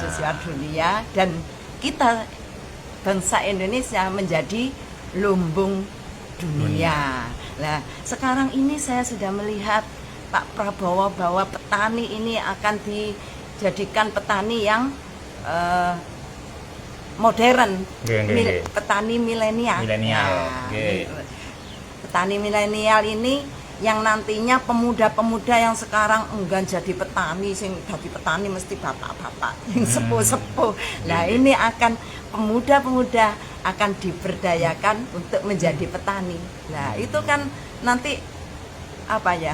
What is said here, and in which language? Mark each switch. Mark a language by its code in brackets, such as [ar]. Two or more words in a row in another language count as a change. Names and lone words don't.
[id] mercusuar dunia, dan kita bangsa Indonesia menjadi lumbung dunia. Nah, sekarang ini saya sudah melihat Pak Prabowo bahwa petani ini akan dijadikan petani yang modern, [jv] Nggih, nggih, nggih. [id] petani milenial. Milenial, Nah, nggih. petani milenial ini yang nantinya pemuda-pemuda yang sekarang enggan jadi petani, sing jadi petani mesti bapak-bapak yang sepuh-sepuh. Nah, ini akan pemuda-pemuda akan diberdayakan untuk menjadi petani. Nah, itu kan nanti apa ya?